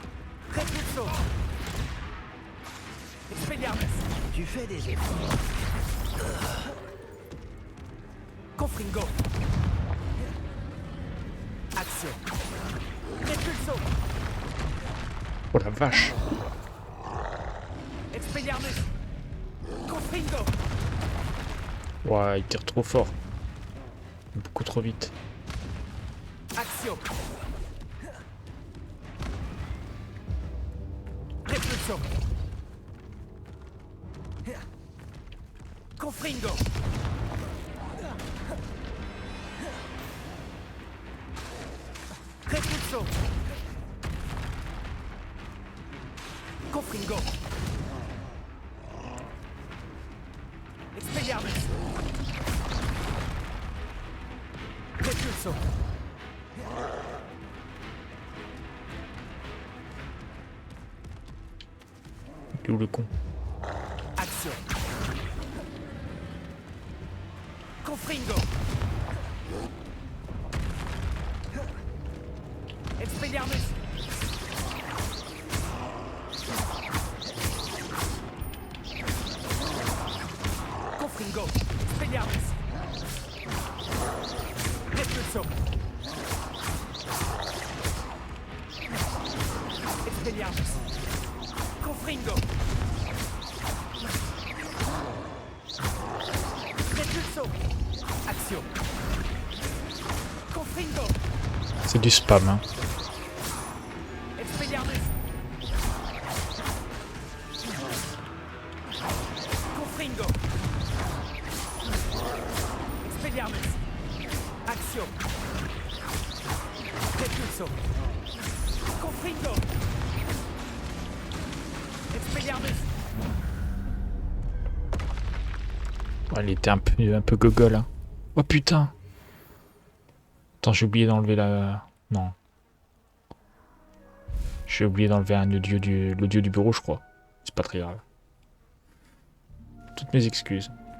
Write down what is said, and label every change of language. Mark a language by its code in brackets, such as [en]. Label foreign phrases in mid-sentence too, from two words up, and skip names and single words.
[fr] Répulsion. Expelliarmus. Tu fais des efforts. Confringo. Action. Répulsion. Oh la vache. Expelliarmus. Confringo. Ouais, il tire trop fort. Beaucoup trop vite. Action. Répulsion. Confringo. Répulsion. Confringo. Expelliarmus. Répulsion. Il est où le con? Action. Confringo. Expelliarmus. Confringo. Expelliarmus. Répulsion. Expelliarmus. Confringo. Répulsion. Action. Confringo. C'est du spam. Hein. Expelliarmus. Confringo. Expelliarmus. Action. Répulsion. Confringo. Expelliarmus. Ouais, il était un peu gogol. Hein. Oh putain. Attends, j'ai oublié d'enlever la... Non. J'ai oublié d'enlever l'audio du bureau, je crois. C'est pas très grave. Toutes mes excuses.